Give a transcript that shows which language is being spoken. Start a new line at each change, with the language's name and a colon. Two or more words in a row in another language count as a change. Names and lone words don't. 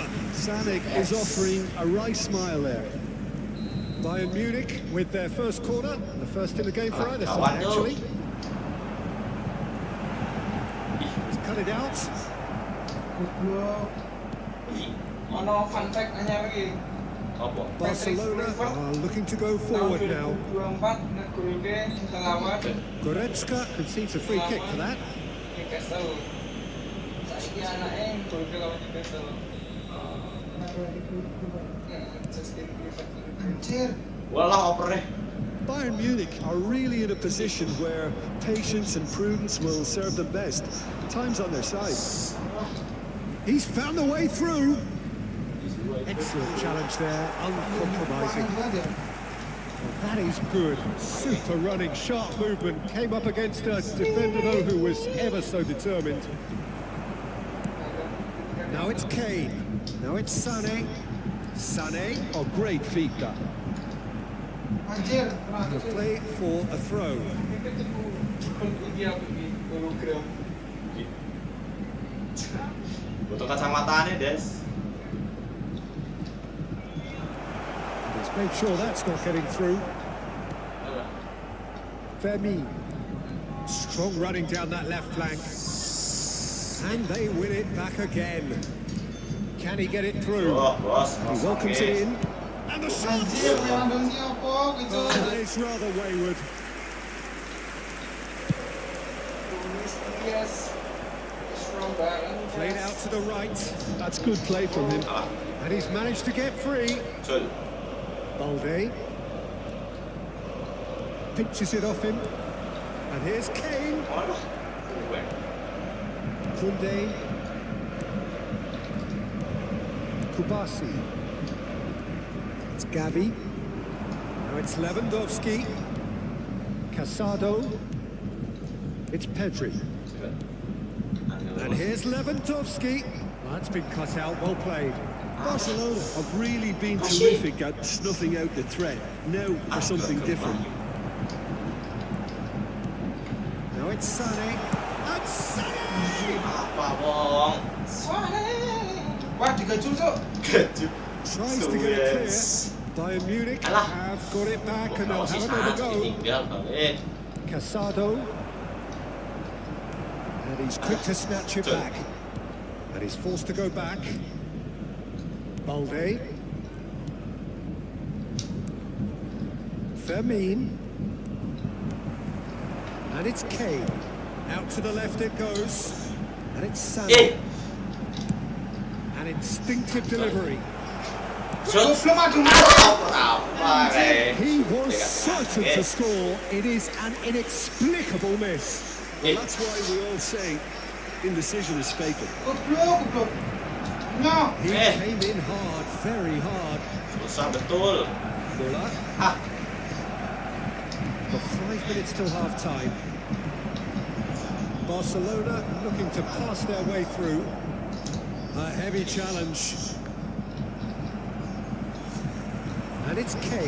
English: Sané is offering a wry smile there. Bayern Munich with their first corner, the first in the game for either side, actually. He's cut it out.
Javanese: Ono
English: fun fact
Javanese: anyar lagi.
English: Barcelona are looking to go forward now.
Javanese: 2024 ngelawan
English: Goretzka concedes a free kick for that. Newcastle.
Javanese: Saiki anake gol lawan Newcastle.
Indonesian: Anjir. Walah opernya.
English: Bayern Munich are really in a position where patience and prudence will serve them best. Time's on their side. He's found the way through. Excellent challenge there, uncompromising. Well, that is good. Super running, sharp movement. Came up against a defender, though, who was ever so determined. Now it's Kane. Now it's Sané. Sané. Oh, great feat that.
Indonesian: Anjir,
English: The play for a throw.
Indonesian: Butuh kacamatanya, Des.
English: Let's make sure that's not getting through. Fermi. Strong running down that left flank. And they win it back again. Can he get it through? Bos. He welcomes it in. And the shot!
Indonesian: anjir Lewandowski apa gitu.
English: Oh, it's rather wayward. Yes.
Indonesian: Strong banget.
English: Played out to the right. That's good play from him. And he's managed to get free.
Indonesian: Betul.
English: Balde. Pinches it off him. And here's Kane.
Indonesian: Waduh.
English: Kunde. Kubasi. It's Gavi. Now it's Lewandowski. Casado. It's Pedri. And here's Lewandowski. Well, that's been cut out. Well played. Barcelona have really been terrific at snuffing out the threat. Now for something different. Now it's Sané. And Sané!
Javanese: Apa Wong? Wah, digajul, Cuk. Gajul.
English: Tries to get it clear. Bayern Munich
Indonesian: Alah.
English: have got it back and they'll
Indonesian: Masih
English: have another
Indonesian: sangat
English: go.
Indonesian: tinggal balik.
English: Casado. And he's quick to snatch it back. And he's forced to go back. Balde. Fermin. And it's Kane. Out to the left it goes. And it's Sané. An instinctive delivery. Shoot.
Indonesian: Belum ada. Apa
English: He was certain to score. It is an inexplicable miss. Well, that's why we all say indecision is fatal.
Indonesian: Goblok. No.
English: He came in hard, very hard.
Indonesian: Susah betul.
English: Muller. Got 5 minutes till half time. Barcelona looking to pass their way through. A heavy challenge. And it's Kane.